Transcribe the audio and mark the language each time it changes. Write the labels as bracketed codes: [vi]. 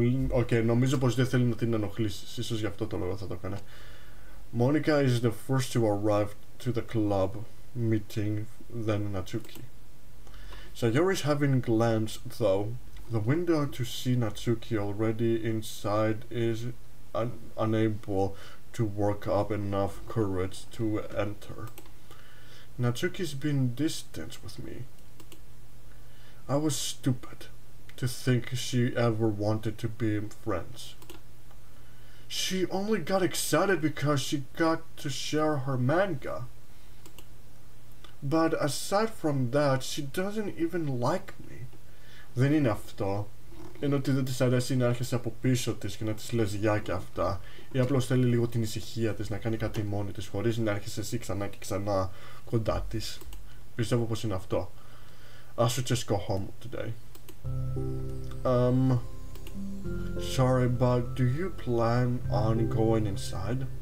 [el] Okay, νομίζω πως δεν θέλει να την ενοχλήσεις. Ίσως γι' αυτό το λόγο θα το έκανε. [en] Monica is the first to arrive to the club meeting, then Natsuki. Sayori's having glanced, though. The window to see Natsuki already inside is unable to work up enough courage to enter. Natsuki's been distant with me. I was stupid to think she ever wanted to be friends. She only got excited because she got to share her manga. But aside from that, she doesn't even like me. [el] Δεν είναι αυτό. Είναι ότι δεν της αρέσει να έρχεσαι από πίσω της και να της λες γεια και αυτά. Ή απλώς θέλει λίγο την ησυχία της, να κάνει κάτι μόνη της, χωρίς να έρχεσαι εσύ ξανά και ξανά κοντά της. Πιστεύω πως είναι αυτό. [en] I should just go home today. Sorry, but do you plan on going inside?